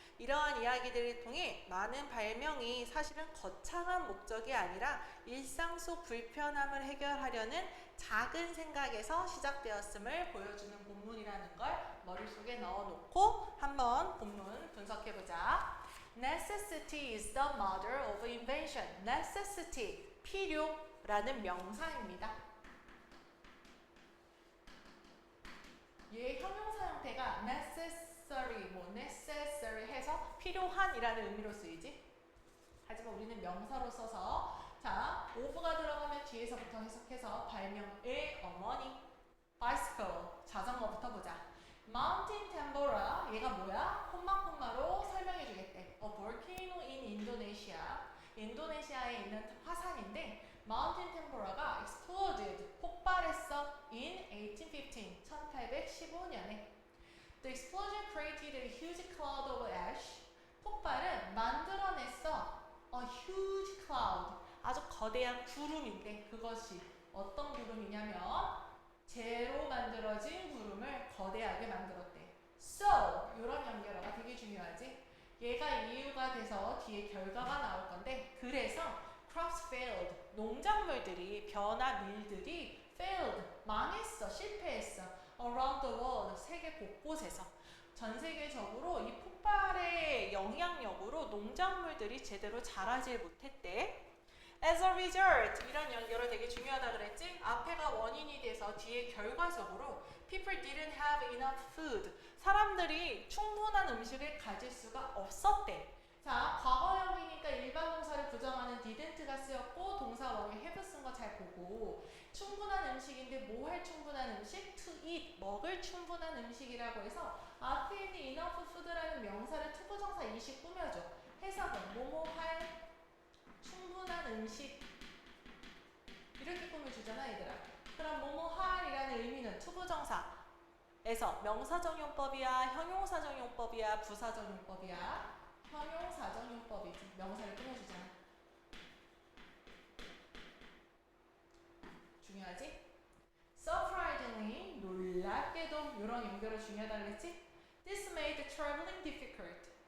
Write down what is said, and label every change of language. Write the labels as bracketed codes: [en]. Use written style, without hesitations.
[ko] 이러한 이야기들을 통해 많은 발명이 사실은 거창한 목적이 아니라 일상 속 불편함을 해결하려는 작은 생각에서 시작되었음을 보여주는 본문이라는 걸 머릿속에 넣어놓고 한번 본문 분석해보자. [en] Necessity is the mother of invention. [ko] Necessity, 필요라는 명사입니다. 얘 형용사 형태가 necessary, necessary 해서 필요한이라는 의미로 쓰이지. 하지만 우리는 명사로 써서 자, of가 들어가면 뒤에서부터 해석해서 발명의 어머니 bicycle, 자전거부터 보자. Mountain Tambora, 얘가 뭐야? 콤마콤마로 설명해 주겠대. [en] A volcano in Indonesia. [ko] 인도네시아에 있는 화산인데 [en] Mountain Tambora가 exploded, [ko] 폭발했어 [en] in 1815, [ko] 1815년에. [en] The explosion created a huge cloud of ash. [ko] 폭발은 만들어냈어 [en] a huge cloud, [ko] 아주 거대한 구름인데 그것이 어떤 구름이냐면 재로 만들어진 구름을 거대하게 만들었대. So, 이런 연결어가 되게 중요하지. 얘가 이유가 돼서 뒤에 결과가 나올 건데, 그래서 [en] crops failed, [ko] 농작물들이, 벼나 밀들이 failed, 망했어, 실패했어. [en] around the world, [ko] 세계 곳곳에서. 전 세계적으로 이 폭발의 영향력으로 농작물들이 제대로 자라지 못했대. [en] As a result, [ko] 이런 연결어 되게 중요하다 그랬지? 앞에가 원인이 돼서 뒤에 결과적으로 [en] people didn't have enough food. [ko] 사람들이 충분한 음식을 가질 수가 없었대. 자, 과거형이니까 일반 동사를 부정하는 didn't가 쓰였고 동사 원형 have 쓴 거 잘 보고, 충분한 음식인데 뭐 할 충분한 음식? [en] to eat, [ko] 먹을 충분한 음식이라고 해서 앞에 있는 [en] enough food [ko] 라는 명사를 투부정사 이시 꾸며줘. 해석은 뭐뭐 할 충분한 음식 이렇게 꾸며주잖아 얘들아. 그럼 뭐뭐할이라는 의미는 투부정사에서 명사정용법이야, 형용사정용법이야, 부사정용법이야? 형용사정용법이지. 명사를 꾸며주잖아. 중요하지? Surprisingly, 놀랍게도 이런 연결어 중요하다 그랬지? [en] This made traveling difficult.